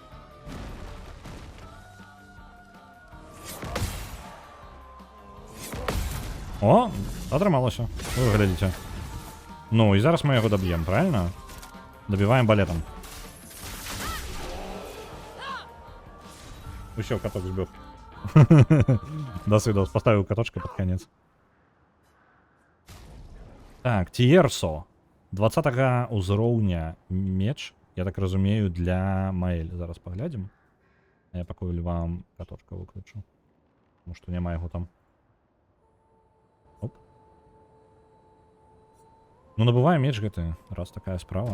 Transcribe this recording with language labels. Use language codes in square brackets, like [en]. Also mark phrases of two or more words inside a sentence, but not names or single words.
[be] О, атрымалася. Вы глядзіце. Ну, і зараз мы яго даб'ем, правильно? Дабіваем балетам. Усё, каток збег. [ru] До свидос. Поставил каточка под конец. [be] Так, Тієрсо. 20 узроўня меч, я так разумею, для Маэль. Зараз паглядзім. Я пакуль вам каточка выключу. Тому што няма яго там. Оп. Ну, набываем меч гэты, раз такая справа.